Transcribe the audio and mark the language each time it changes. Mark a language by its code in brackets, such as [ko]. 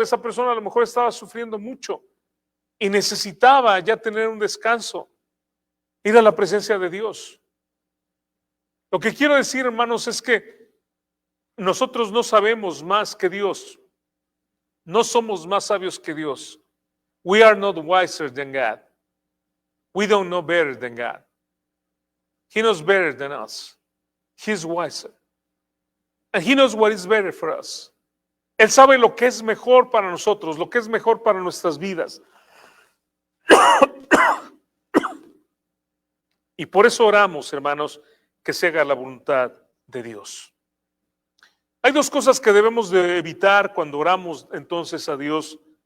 [es] Esa persona a lo mejor estaba sufriendo mucho y necesitaba ya tener un descanso, ir a la presencia de Dios. Lo que quiero decir, hermanos, es que nosotros no sabemos más que Dios. No somos más sabios que Dios. [en] We are not wiser than God. We don't know better than God. He knows better than us. He's wiser. And He knows what is better for us. [es] Él sabe lo que es mejor para nosotros, lo que es mejor para nuestras vidas. Y por eso oramos, hermanos, que se haga la voluntad de Dios. Hay dos cosas que debemos de evitar cuando oramos entonces a Dios.